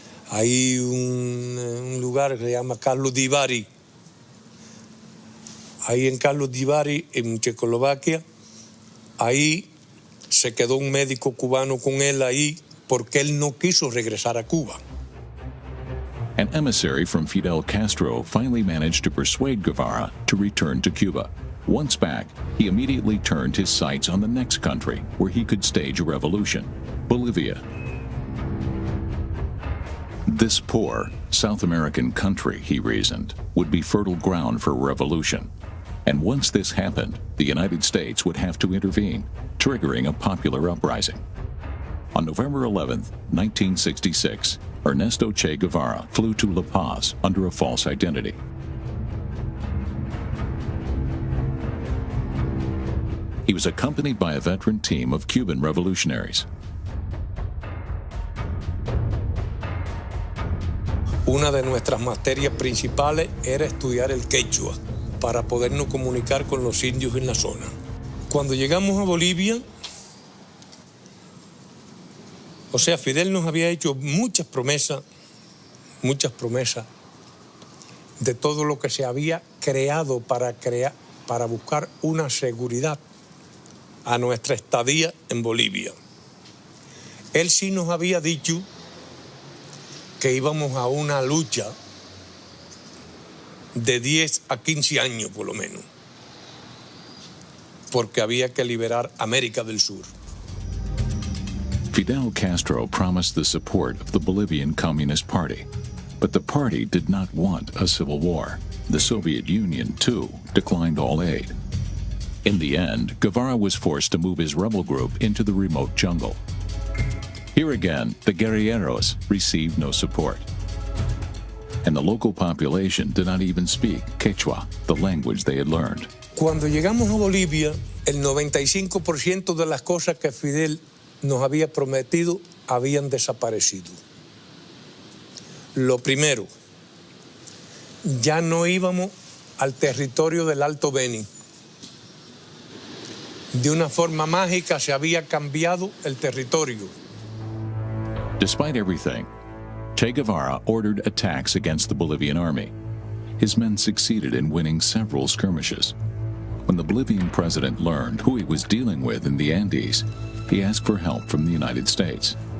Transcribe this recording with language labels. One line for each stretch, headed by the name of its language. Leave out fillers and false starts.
Spanish: Hay un lugar que se llama Carlos Divari. Ahí en Carlos Divari, en Checoslovaquia, ahí se quedó un médico cubano con él ahí porque él no quiso regresar a Cuba.
English: An emissary from Fidel Castro finally managed to persuade Guevara to return to Cuba. Once back, he immediately turned his sights on the next country where he could stage a revolution, Bolivia. This poor South American country, he reasoned, would be fertile ground for revolution. And once this happened, the United States would have to intervene, triggering a popular uprising. On November 11, 1966, Ernesto Che Guevara flew to La Paz under a false identity. He was accompanied by a veteran team of Cuban revolutionaries.
Spanish: Una de nuestras materias principales era estudiar el quechua para podernos comunicar con los indios en la zona. Cuando llegamos a Bolivia, o sea, Fidel nos había hecho muchas promesas de todo lo que se había creado para buscar una seguridad a nuestra estadía en Bolivia. Él sí nos había dicho que íbamos a una lucha de 10 a 15 años por lo menos, porque había que liberar América del Sur.
English: Fidel Castro promised the support of the Bolivian Communist Party, but the party did not want a civil war. The Soviet Union, too, declined all aid. In the end, Guevara was forced to move his rebel group into the remote jungle. Here again, the guerrilleros received no support. And the local population did not even speak Quechua, the language they had learned.
Spanish: Cuando llegamos a Bolivia, el 95% de las cosas que Fidel nos había prometido habían desaparecido. Lo primero, ya no íbamos al territorio del Alto Beni. De una forma mágica se había cambiado el territorio.
English: Despite everything, Che Guevara ordered attacks against the Bolivian army. His men succeeded in winning several skirmishes. When the Bolivian president learned who he was dealing with in the Andes, he asked for help from the United States.